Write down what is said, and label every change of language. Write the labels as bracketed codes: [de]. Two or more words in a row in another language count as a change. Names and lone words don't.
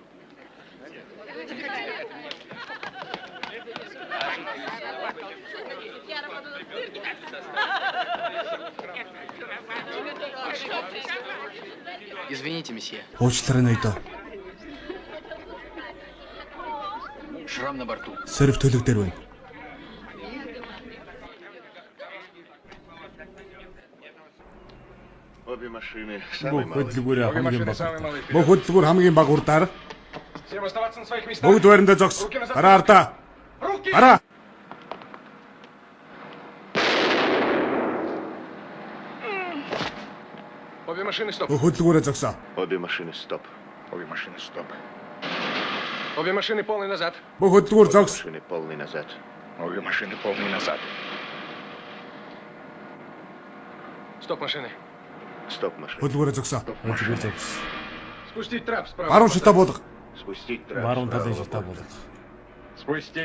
[ru] Извините, месье. [mn] Уучлаарай ноёдоо. [ru] Шрам на борту. [mn] Сэрв төлөв дээр байна. Бүх хөдөлгүүр хамгийн бага урдаар. Бүгд байрандаа зогс. Гараа ардаа. Гараа. [ru] Обе машины стоп. [mn] Бүх хөдөлгүүрээ зогсоо. [ru] Обе машины стоп. Обе машины стоп. Обе машины полный назад. [mn] Бүх хөдөлгүүр зогс. [ru] Машины полный назад. Обе машины полный назад. Стоп машины. Стоп машины. [mn] Хөдөлгүүрээ зогсоо. [ru] Спустить трап справа. [mn] Баруун шатаа буулга. [ru] Спустить трап. [mn] Баруун талын шатаа буулга. [ru] Спустить.